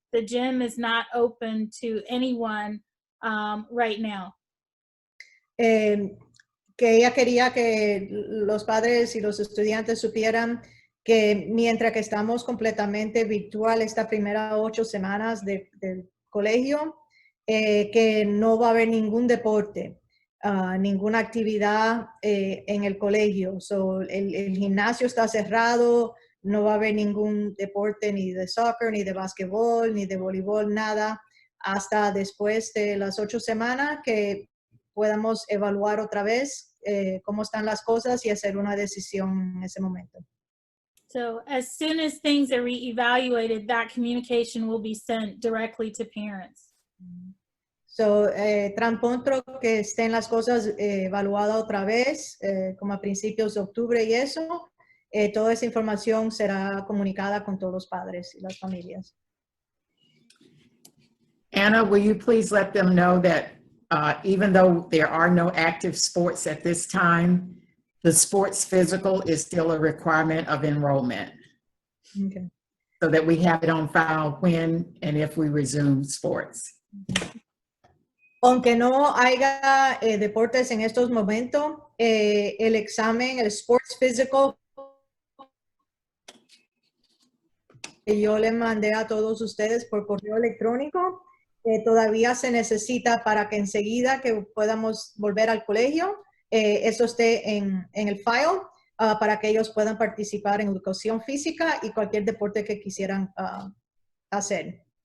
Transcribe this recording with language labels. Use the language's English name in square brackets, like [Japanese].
[English] The gym is not open to anyone right now. [Spanish] Que ella quería que los padres y los estudiantes supieran que mientras que estamos completamente virtual esta primera 8 semanas del colegio, que no va a haber ningún deporte, ninguna actividad en el colegio. So, el gimnasio está cerrado, no va a haber ningún deporte ni de soccer, ni de básquetbol, ni de voleibol, nada, hasta después de las 8 semanas que podamos evaluar otra vez cómo están las cosas y hacer una decisión en ese momento. [English] So as soon as things are reevaluated, that communication will be sent directly to parents. [Spanish] So, tan pronto que estén las cosas evaluadas otra vez, como a principios de octubre y eso, toda esa información será comunicada con todos los padres y las familias. [English] Anna, will you please let them know that even though there are no active sports at this time, the sports physical is still a requirement of enrollment. Okay. So that we have it on file when and if we resume sports. [Spanish] Aunque no haya deportes en estos momentos, el examen, el Sports Physical, que yo le mandé a todos ustedes por correo electrónico, todavía se necesita para que enseguida que podamos volver al colegio, eso esté en el file para que ellos puedan participar en educación física y cualquier deporte que quisieran hacer.